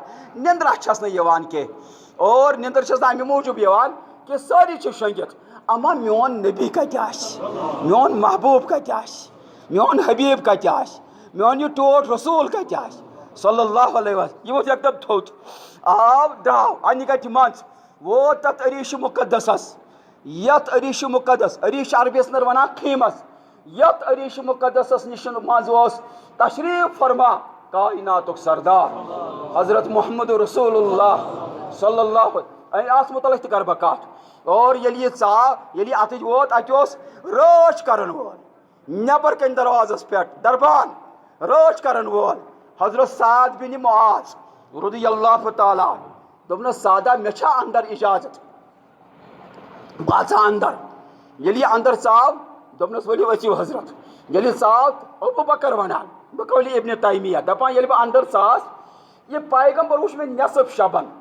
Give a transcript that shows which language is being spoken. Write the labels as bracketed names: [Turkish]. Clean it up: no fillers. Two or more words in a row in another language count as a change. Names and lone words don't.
[Kashmiri] نندرا چھس نہٕ یِوان کینٛہہ اور نندر چھس نہٕ امہِ موٗجوٗب یِوان کہ سٲری چھِ شۄنگِتھ اما میون نبی کتہِ آسہِ میون محبوب کتہِ آسہِ میون حبیب کتہِ آسہِ میون یہ ٹوٹھ رسول کتہِ آسہِ صلی [Arabic] اللہ علیہ وسلم [Kashmiri] یہ ووت یکدم تھوٚد آو درٛاو انہِ گٹہِ منٛز ووت تتھ عریٖشہِ مُقدسس یتھ عریٖشہِ مُقدس عریٖش عربی یس ونان خیمس یتھ عریٖشہِ مُقدسس نِش منٛز اوس تشریف فرما کائناتُک سردار حضرت محمد رسول اللہ [Arabic] صلی اللہ [Kashmiri] اتھ متعلق تہِ کرٕ بہٕ کتھ اور ییٚلہِ یہِ ژاو ییٚلہِ یہِ اتھٕج ووت اتہِ اوس رٲچھ کرن وول نیبر کن دروازس پٮ۪ٹھ دربان رٲچھ کرن وول حضرت سعد بن معاذ [Arabic] رضی اللہ تعالیٰ [Kashmiri] دوٚپنس سادہ مےٚ چھا اندر اجازت بہٕ اژا اندر ییٚلہِ یہِ اندر ژاو دوٚپنس ؤلِو أژِو حضرت ییٚلہِ ژاو ابو بکر ونان بہٕ قولی ابن تیمیہ دپان ییٚلہِ بہٕ اندر ژاس یہِ پیغمبر وٕچھ مےٚ نصف شبن